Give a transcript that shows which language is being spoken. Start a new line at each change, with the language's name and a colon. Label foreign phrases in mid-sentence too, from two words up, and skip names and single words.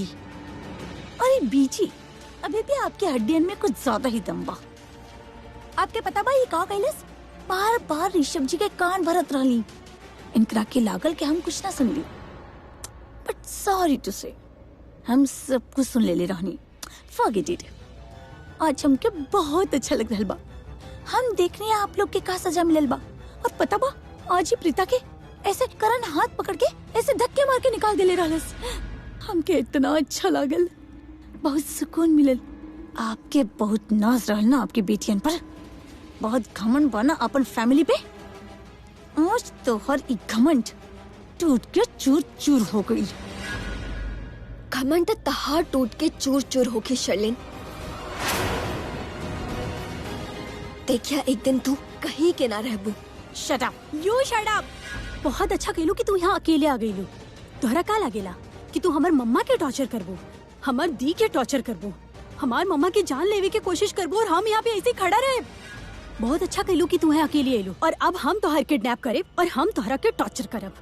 Bhojpuri: अरे बीजी, अभी भी आपके हड्डियन में कुछ ज्यादा ही दम बा। आपके पता बा ये का कैलस? बार बार ऋषभ जी के कान भरत रहली। इनकरा के लागल के हम कुछ ना सुनली,
English: but sorry to say
Bhojpuri: हम सब कुछ सुन ले रहनी।
English: Forget it.
Bhojpuri: आज हमके बहुत अच्छा लग रहा बा। हम देखने आप लोग के का सजा मिलल बा। और पता बा आज ही प्रीता के ऐसे करण हाथ पकड़ के ऐसे धक्के मार के निकाल देले रहलस। हमके इतना अच्छा लागल, बहुत सुकून मिलल। आपके बहुत नाज रहल ना आपकी बेटियन पर। बहुत घमंड बना अपन फैमिली पे। आज तो हर एक घमंड टूट के चूर चूर हो गई। घमंड तहार टूट के चूर चूर होके शर्लिन। देखिया एक दिन तू कहीं के ना रहबू।
English: Shut up. You shut up.
Bhojpuri: बहुत अच्छा कहलू कि तू यहाँ अकेले आ गईलू। तोहरा का लागेला कि तू हमार मम्मा के टॉर्चर करबो, हमार दी के टॉर्चर करबो, हमार मम्मा की जान लेवे के कोशिश करबो और हम यहाँ पे ऐसे खड़ा रहे। बहुत अच्छा कहलू कि तू है अकेले एलू और अब हम तोहर किडनैप करे और हम तोहरा के टॉर्चर करब।